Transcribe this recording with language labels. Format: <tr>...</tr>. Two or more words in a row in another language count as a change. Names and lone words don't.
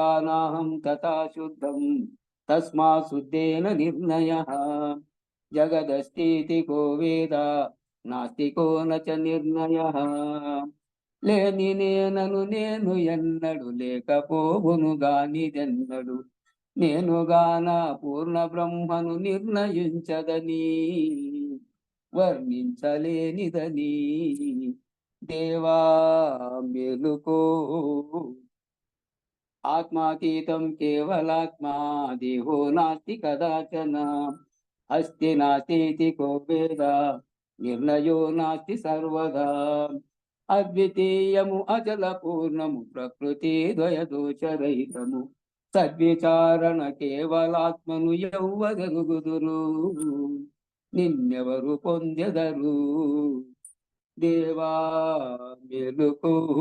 <sa>నాహం తథా శుద్ధం తస్మా శుద్ధేన నిర్ణయః జగదస్తితి కో వేద నాస్తి కో నచ నిర్ణయః</sa> <te>లేని నేనను నేను ఎన్నడు లేకపోవును గానిదెన్నడు నేనుగాన పూర్ణ బ్రహ్మను నిర్ణయించదని వర్ణించలేనిదని దేవా మెలుకో</te> <sa>ఆత్మాతీతం కేవలాత్మా దేహో నాస్తి కదాచన అస్తి నాస్తి కో వేద నిర్ణయో నాస్తి సర్వదా</sa> <te>అద్వితీయము అచల పూర్ణము ప్రకృతి ద్వయదోషరహితము సద్విచారణ కేవలాత్మను ఎవ్వగలుగుదురు నిన్నెవరు పొందెదరు దేవా మెలుకో</te>